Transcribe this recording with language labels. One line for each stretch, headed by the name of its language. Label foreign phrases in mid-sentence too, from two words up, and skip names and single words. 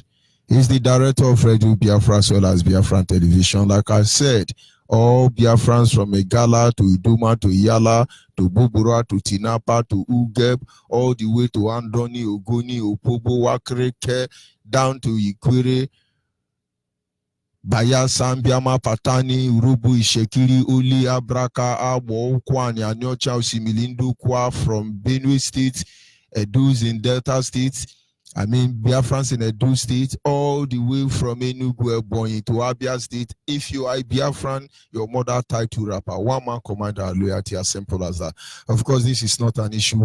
English: He is the director of Radio Biafra as well as Biafran Television. Like I said, all Biafrans from Egala to Iduma to Iyala to Bubura to Tinapa to Ugeb, all the way to Andoni, Ogoni, Opobo, Wakreke, down to Ikwere, Bayelsa, Mbiama, Patani, Urubu, Ishekiri, Uli, Abraka, Abo, Kwani, Anyocha, Osimilindu, Kwa from Benue State, Edus in Delta State, I mean Biafrans in Edo State, all the way from Enugu, Ebonyi to Abia State. If you are a Biafran, your mother title rapper, one man commander, loyalty, as simple as that. Of course, this is not an issue.